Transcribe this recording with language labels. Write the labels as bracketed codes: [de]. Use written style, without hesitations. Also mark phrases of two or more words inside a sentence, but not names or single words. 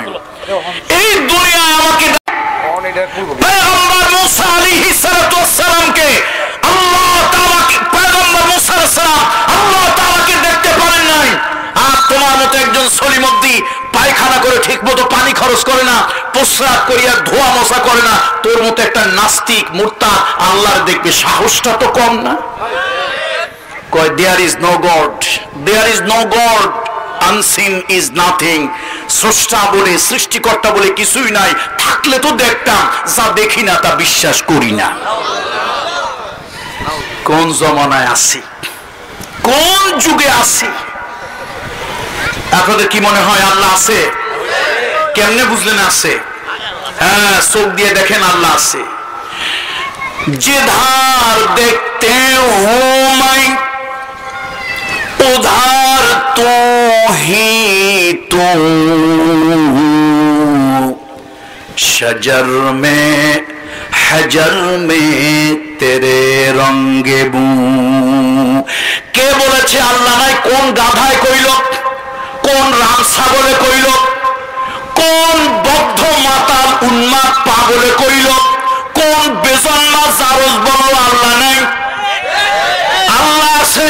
[bn] এই দুনিয়ায় আমাকে পয়গম্বর মুসা আলাইহিস সালামকে আল্লাহ তাআলা, পয়গম্বর মুসা [ar] আলাইহিস সালাম [bn] আল্লাহ তাআলাকে দেখতে পারেন নাই। আর তোমার মতো একজন সলিমদ্দি পায়খানা করে ঠিক মতো পানি খরচ করে না, প্রস্রাব করিয়া ধোয়া মশা করে না, তোর মতো একটা নাস্তিক মুরতাদ আল্লাহর দেখবে সাহসটা তো কম না। [en] কয় there is no god, there is no god, unseen is nothing. [bn] স্রষ্টা বলে সৃষ্টিকর্তা বলে কিছুই নাই, থাকলে তো দেখতাম, যা দেখি না তা বিশ্বাস করি না। কোন জমানায় আছি, কোন যুগে আছি? আপনাদের কি মনে হয় আল্লাহ আছে? কেমনে বুঝলেন আছে? হ্যাঁ, চোখ দিয়ে দেখেন আল্লাহ আছে। [ur] جدھر دیکھتے ہو میں ادھر تو ہی تو، شجر میں حجر میں تیرے رنگ و بو. [bn] কে বলেছে আল্লাহ নাই? কোন গাধায় কইল, কোন রাম ছাগলে কইল, কোন বদ্ধ মাতাল উন্মাদ পাগলে কইল, কোন বেজন্মা জারজ বলল আল্লাহ নাই? আল্লাহ আছে।